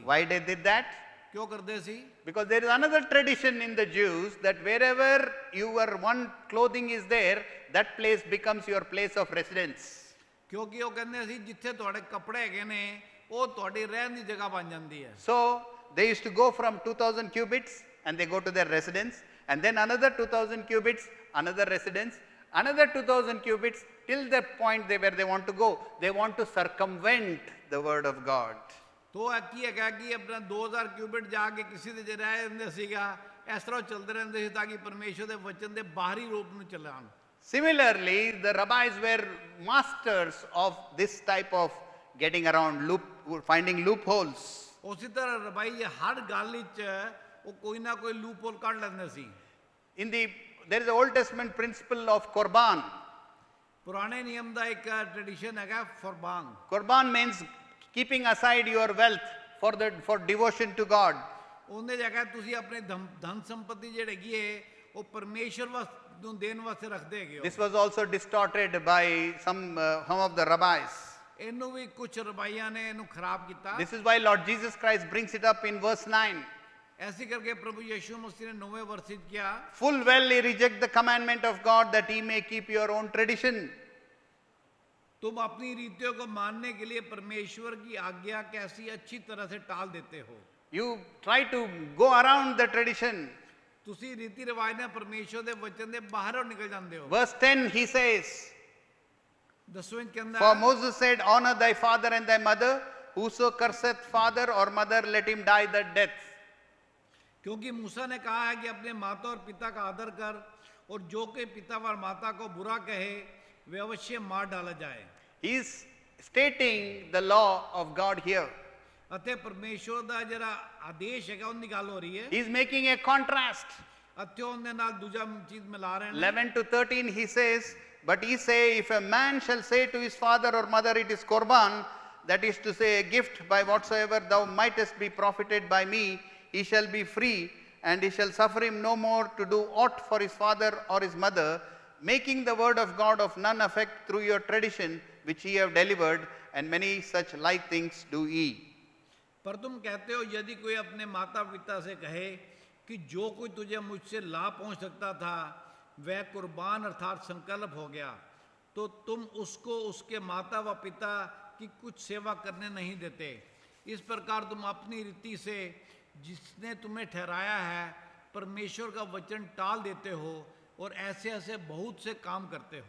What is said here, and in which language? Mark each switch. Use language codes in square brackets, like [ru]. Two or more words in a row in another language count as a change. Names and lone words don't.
[en] Why they did that? [pa] ਕਿਉਂ ਕਰਦੇ ਸੀ [en] Because there is another tradition in the Jews that wherever your one clothing is there, that place becomes your place of residence. [pa] ਕਿਉਂਕਿ ਉਹ ਕਹਿੰਦੇ ਸੀ ਜਿੱਥੇ ਤੁਹਾਡੇ ਕੱਪੜੇ ਹੈਗੇ ਨੇ ਉਹ ਤੁਹਾਡੀ ਰਹਿਣ ਦੀ ਜਗ੍ਹਾ ਬਣ ਜਾਂਦੀ ਹੈ [en] So they used to go from 2,000 cubits and they go to their residence, and then another 2,000 cubits, another residence, another 2,000 cubits, till the point where they want to go. They want to circumvent the word of God. [pa] ਤੋ ਇਹ ਕੀ ਹੈਗਾ ਕਿ ਆਪਣਾ 2000 ਕਿਊਬਿਟ ਜਾ ਕੇ ਕਿਸੇ ਦੇ ਜੇ ਰਹਿ ਜਾਂਦੇ ਸੀਗਾ ਇਸ ਤਰ੍ਹਾਂ ਚੱਲਦੇ ਰਹਿੰਦੇ ਸੀ ਤਾਂ ਕਿ ਪਰਮੇਸ਼ਵਰ ਦੇ ਵਚਨ ਦੇ ਬਾਹਰੀ ਰੂਪ ਨੂੰ ਚੱਲਣ [en] Similarly, the rabbis were masters of this type of getting around finding loopholes. [pa] ਉਸੇ ਤਰ੍ਹਾਂ ਰਬਾਈ ਜੀ ਹਰ ਗੱਲ ਵਿੱਚ ਉਹ ਕੋਈ ਨਾ ਕੋਈ ਲੂਪਹੋਲ ਕੱਢ ਲੈਂਦੇ ਸੀ। [en] There is an Old Testament principle of Korban. [pa] ਪੁਰਾਣੇ ਨਿਯਮ ਦਾ ਇੱਕ ਟ੍ਰੈਡੀਸ਼ਨ ਹੈਗਾ ਕੁਰਬਾਨ। [en] Korban means keeping aside your wealth for devotion to God. [pa] ਉਹਨੇ ਜਗ੍ਹਾ ਤੁਸੀਂ ਆਪਣੇ ਧਨ ਸੰਪਤੀ ਜਿਹੜੀ ਹੈਗੀ ਹੈ ਉਹ ਪਰਮੇਸ਼ਰ ਨੂੰ ਦੇਣ ਵਾਸਤੇ ਰੱਖਦੇ ਹੈਗੇ ਹੋ। [en] This was also distorted by some of the rabbis. [pa] ਇਹਨੂੰ ਵੀ ਕੁਝ ਰਬਾਈਆਂ ਨੇ ਇਹਨੂੰ ਖਰਾਬ ਕੀਤਾ। [en] This is why Lord Jesus Christ brings it up in verse 9. [hi] ऐसे करके प्रभु यीशु मसीह ने 9वें वर्ष में किया। [en] Full well he reject the commandment of God that he may keep your own tradition. [hi] तुम अपनी रीतियों को मानने के लिए परमेश्वर की आज्ञा कैसी अच्छी तरह से टाल देते हो। [en] You try to go around the tradition. [pa] ਤੁਸੀਂ ਰੀਤੀ ਰਿਵਾਜ ਨਾਲ ਪਰਮੇਸ਼ਰ ਦੇ ਵਚਨ ਦੇ ਬਾਹਰੋਂ ਨਿਕਲ ਜਾਂਦੇ ਹੋ। [en] Verse 10 he says, [pa] 10ਵੇਂ ਕਹਿੰਦਾ [en] For Moses said, honor thy father and thy mother, whoso curseth father or mother, let him die the death. [hi] क्योंकि मूसा ने कहा है कि अपने माता और पिता का आदर कर और जो कोई पिता और माता को बुरा कहे वे अवश्य मार डाला जाए। [en] He is stating the law of God here. [hi] अतः परमेश्वर [pa] ਦਾ ਜਿਹੜਾ ਆਦੇਸ਼ ਹੈਗਾ ਉਹਦੀ ਗੱਲ ਹੋ ਰਹੀ ਹੈ। [en] He is making a contrast. [pa] ਅਤਿਓ ਉਹਦੇ ਨਾਲ ਦੂਜਾ ਚੀਜ਼ ਮਿਲਾ ਰਹੇ ਨੇ। [en] 11 to 13 he says, but he say, if a man shall say to his father or mother, it is korban, that is to say, a gift by whatsoever thou mightest be profited by me, he shall be free, and he shall suffer him no more to do aught for his father or his mother, making the word of God of none effect through your tradition which ye have delivered, and many such like things do ye. [hi] पर तुम कहते हो यदि कोई अपने माता पिता से कहे कि जो कोई तुझे मुझसे लाभ पहुंच सकता था वह कुर्बान अर्थात संकल्प हो गया, तो तुम उसको उसके माता व पिता की कुछ सेवा करने नहीं देते। इस प्रकार तुम अपनी रीति से जिसने तुम्हें ठहराया है परमेश्वर का वचन टाल देते हो और ऐसे ऐसे बहुत से काम करते हो।